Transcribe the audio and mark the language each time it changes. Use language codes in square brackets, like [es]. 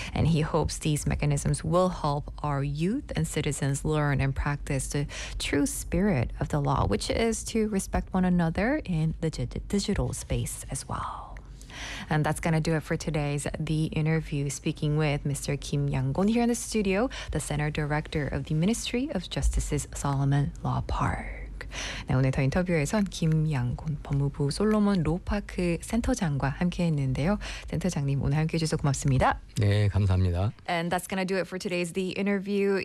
[en] And he hopes these mechanisms will help our youth and citizens learn and practice the true spirit of the law, which is to respect one another in the digital space as well. And that's going to do it for today's The Interview, speaking with Mr. Kim Yang-gun here in the studio, the Center Director of the Ministry of Justice's Solomon Law Park. [ko] 네, 오늘 더 인터뷰에선 김 양곤 법무부 솔로몬 로파크 센터장과 함께했는데요. 센터장님, 오늘 함께해 주셔서 고맙습니다. 네, 감사합니다. [en] And that's going to do it for today's The Interview.